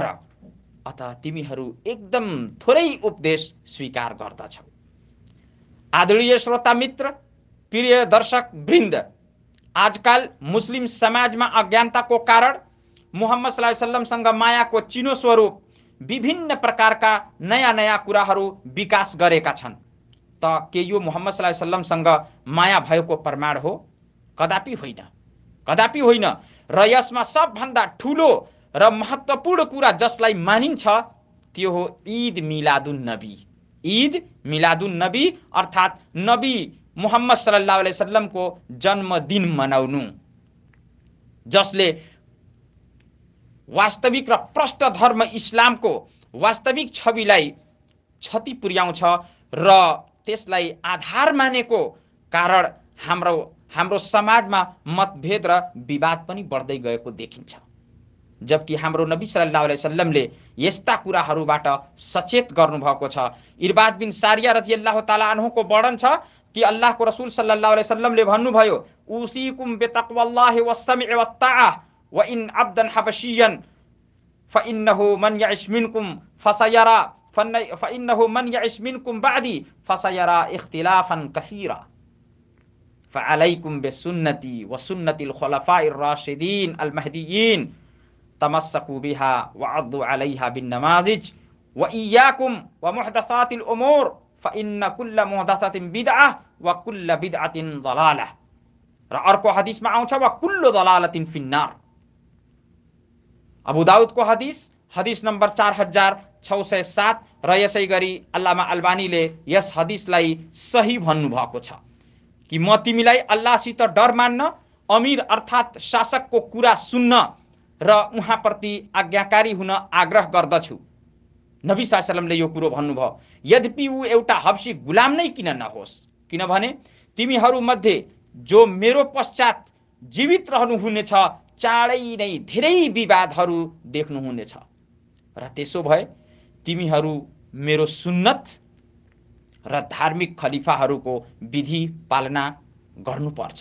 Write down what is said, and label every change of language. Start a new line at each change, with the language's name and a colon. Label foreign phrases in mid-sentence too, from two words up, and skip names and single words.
Nepali: अतः तिमीहरू एकदम थोरै उपदेश स्वीकार गर्दछौ। आदरणीय श्रोता मित्र, प्रिय दर्शक वृन्द, आजकल मुस्लिम समाजमा अज्ञानताको कारण मुहम्मद
Arabic: صلى الله عليه وسلم
Nepali: मायाको चिनो स्वरूप विभिन्न प्रकारका नयाँ कुराहरू विकास गरेका छन्। त के यो मुहम्मद
Arabic: صلى الله عليه وسلم
Nepali: माया भएको प्रमाण हो? कदापि होइन। र यसमा सबभन्दा ठुलो र महत्त्वपूर्ण कुरा जसलाई मानिन्छ त्यो हो ईद
Arabic: ميلاد النبي
Nepali: अर्थात् नबी मुहम्मद
Arabic: صلى الله عليه وسلم
Nepali: जन्मदिन मनाउनु, जसले वास्तविक र प्रष्ट धर्म इस्लामको वास्तविक छविलाई क्षति पुर्याउँछ र त्यसलाई आधार मानेको कारण हाम्रो समाजमा मतभेद र विवाद पनि बढ्दै गएको देखिन्छ। जबकि हाम्रो नबी
Arabic: صلى الله عليه وسلم
Nepali: यस्ता कुराहरूबाट सचेत गर्नुभएको छ। इरबाद बिन सारिया
Arabic: رضي الله تعالى عنه
Nepali: वर्णन छ कि अल्लाहको रसूल
Arabic: صلى الله عليه وسلم
Nepali: भन्नुभयो,
Arabic: أوصيكم بتقوى الله والسمع والطاعة وإن عبدا حبشيا فإنه من يعش منكم بعدي فسيرى اختلافا كثيرا فعليكم بسنتي وسنة الخلفاء الراشدين المهديين تمسكوا بها وعضوا عليها بالنواجذ وإياكم ومحدثات الأمور فإن كل محدثة بدعة وكل بدعة ضلالة.
Nepali: र अर्को हदिसमा आउँछ
Arabic: وكل ضلالة في النار.
Nepali: अबू दाउदको हदिस नम्बर 4607 र यसै गरी अल्लामा अल्बानीले यस हदिसलाई सही भन्नुभएको छ कि म तिमीलाई अल्लाहसित डर मान्न, अमीर अर्थात् शासकको कुरा सुन्न र उहाँप्रति आज्ञाकारी हुन आग्रह गर्दछु। नबी
Arabic: صلى الله عليه وسلم
Nepali: यो कुरो भन्नुभयो। यद्यपि ऊ एउटा हब्सी गुलाम नै किन नहोस्, किनभने तिमीहरू मध्ये जो मेरो पश्चात जीवित रहनुहुनेछ चाँडै नै धेरै विवादहरू देख्नुहुनेछ र त्यसो भए तिमीहरू मेरो सुन्नत र धार्मिक खलिफाहरूको विधि पालना गर्नुपर्छ।